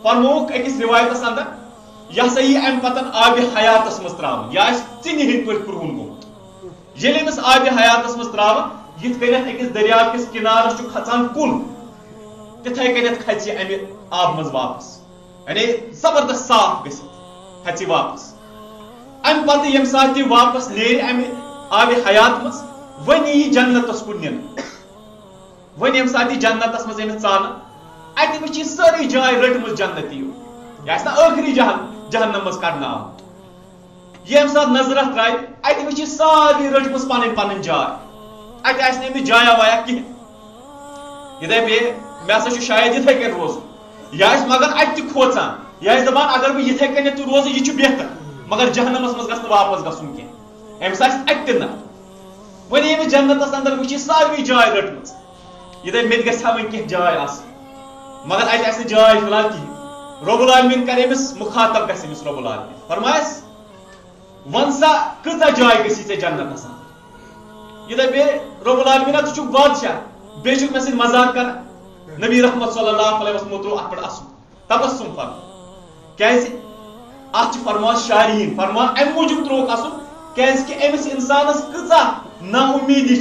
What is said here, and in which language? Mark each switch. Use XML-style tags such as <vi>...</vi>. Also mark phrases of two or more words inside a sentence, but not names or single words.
<ks>فرمووُکھ أکِس رِوایتس اندر یہِ ہسا یی امہِ پتہٕ آبِ حیاتس منٛز تراونہٕ یہِ آسہِ ژِنہِ ہٕنٛدۍ پٲٹھۍ کرٛہُن گوٚمُت ییٚلہِ أمِس آبِ حیاتس منٛز تراوان یِتھ کٔنٮ۪تھ أکِس دٔریاو کِس کِنارس چھُ کھژان کُل تِتھے کٔنٮ۪تھ کھژِ یہِ امہِ آبہٕ منٛز واپس یعنی زبردست صاف گٔژھِتھ کھژِ یہِ واپس امہِ پتہٕ ییٚمہِ ساتہٕ یہِ واپس نیرِ امہِ آبِ حیات منٛز ون یہ جنتس کن نن ون یم سات جنتس مز امس ژان ات وچ ساری جائے رٹم جنتی یہ آخری جہنم مز کڑنا آمت یم سات نظر ترائے ات وچ ساری رٹم پن پن جائے ات آس امس جایا وایا کہین یہ دے مے ہسا شاید اتھے کن روز یہ مگر ات کھوچان یہ دپان اگر بہ اتھے کن روز یہ بہتر مگر جہنمس مز گژھِ واپس گژھن کی امس ات نا ون امس جنتس اندر وچ ساری جائے رٹم یہ دے مت گژھِ ون کی جائے آس مگر ات آس جائے</ks> <ar>فی الحال</ar> <ks>کہین</ks> <ar>رب العالمین</ar> <ks>کر امس مخاطب گژھِ امس</ks> <ar>رب العالمین</ar> <ks>فرمایس ون سا کۭژاہ جائے گژھی ژےٚ جنتس اندر یہ دے</ks> <ar>رب العالمین</ar> <ks>ژٕ چھُکھ بادشاہ بیٚیہِ چھُکھ مےٚ سۭتۍ مذاق کران نبی رحمت</ks> <ar>صلی اللہ علیہ وسلم</ar> <ks>ترٛوو اتھ پٮ۪ٹھ اصل تبسم فرمان کیازِ اتھ چھُ فرمان شارحیٖن فرمان امہِ موٗجوٗب ترٛووُکھ اصل کیازِ کہِ أمِس انسانس کۭژاہ نا اُمیٖدی</ks>